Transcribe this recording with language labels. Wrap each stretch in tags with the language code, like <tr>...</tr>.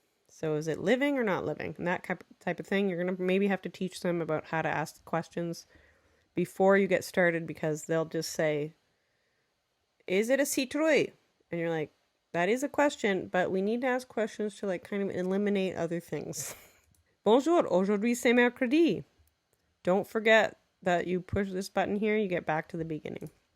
<en>So is it living or not living? And that type of thing. You're going to maybe have to teach them about how to ask questions before you get started, because they'll just say, is it a citrouille? And you're like, that is a question, but we need to ask questions to like kind of eliminate other things.</en> <fr>Bonjour, aujourd'hui c'est mercredi.</fr> <en>Don't forget that you push this button here, you get back to the beginning.</en>